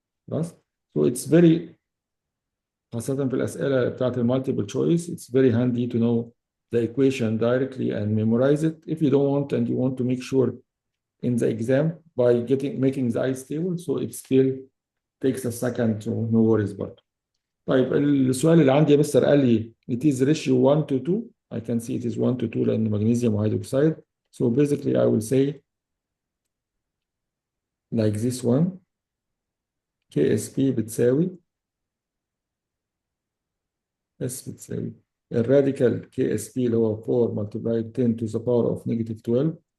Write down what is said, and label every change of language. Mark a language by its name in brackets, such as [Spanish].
[English] خلاص؟ So it's very خاصة في الأسئلة بتاعت multiple choice, it's very handy to know the equation directly and memorize it. If you don't want and you want to make sure in the exam by making the ice table, so it still takes a second, so no worries برضه. [Arabic] طيب السؤال اللي عندي يا مستر قال لي [English] it is ratio 1 to 2. I can see it is 1 to 2 لأن magnesium hydroxide. So basically I will say like this one, KSP بتساوي S بتساوي الراديكال KSP اللي هو 4 multiplied 10 to the power of negative 12.